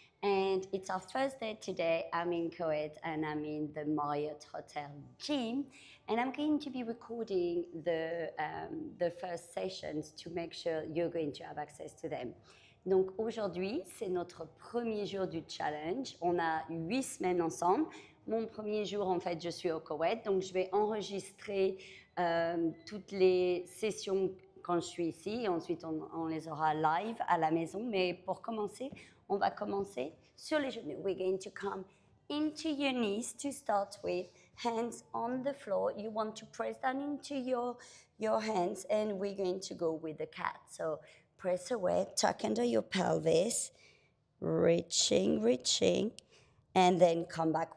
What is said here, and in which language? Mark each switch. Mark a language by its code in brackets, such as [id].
[en] And it's our first day today. I'm in Kuwait and I'm in the Marriott Hotel gym. And I'm going to be recording the first sessions to make sure you're going to have access to them. [fr] Donc aujourd'hui, c'est notre premier jour du challenge. On a 8 semaines ensemble. Mon premier jour, en fait, je suis au Koweït. Donc je vais enregistrer toutes les sessions quand je suis ici, et ensuite on les aura live à la maison. Mais pour commencer, on va commencer sur les genoux. [en] We're going to come into your knees to start with, hands on the floor. You want to press down into your hands, and we're going to go with the cat. So press away, tuck under your pelvis, reaching, and then come back.